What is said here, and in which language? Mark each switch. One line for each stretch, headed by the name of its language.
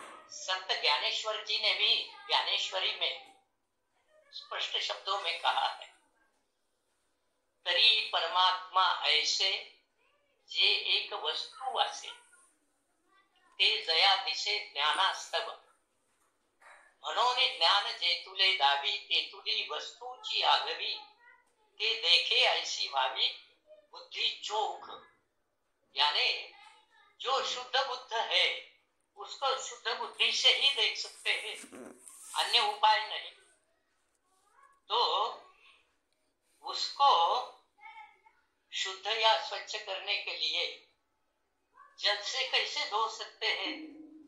Hindi: संत ज्ञानेश्वर जी ने भी ज्ञानेश्वरी में स्पष्ट शब्दों में कहा है,
Marathi: तरी परमात्मा ऐसे जे एक वस्तू असे, ते जया दिसे ज्ञानास्तव। म्हणून ज्ञान जेतुले दावी, तेतुली वस्तूची आगवी, ते देखे ऐसी भावी बुद्धि चोख।
Hindi: यानी जो शुद्ध बुद्ध है उसको शुद्ध बुद्धि से ही देख सकते हैं, अन्य उपाय नहीं। तो उसको शुद्ध या स्वच्छ करने के लिए जल से कैसे धो सकते हैं?